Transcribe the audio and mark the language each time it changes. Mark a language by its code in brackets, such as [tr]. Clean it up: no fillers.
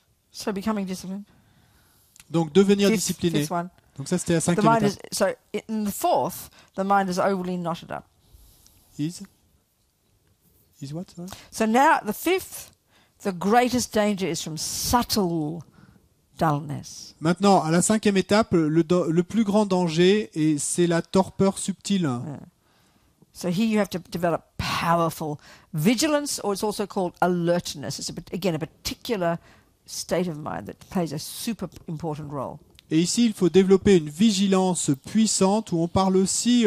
[en] So becoming disciplined. [fr] Donc, devenir discipliné. [en] Fifth one. [fr] Donc ça, c'était la [en] The [fr] 5e [en] mind [fr] étape. [en] is, so in the 4th, the mind is overly knotted up. Is what? Sorry? So now at the 5th, the greatest danger is from subtle dullness. [fr] Maintenant, à la 5e étape, le plus grand danger, c'est la torpeur subtile. [en] So here you have to develop powerful vigilance, or it's also called alertness. It's again a particular state of mind that plays a super important role. [fr] Et ici, il faut développer une vigilance puissante où on parle aussi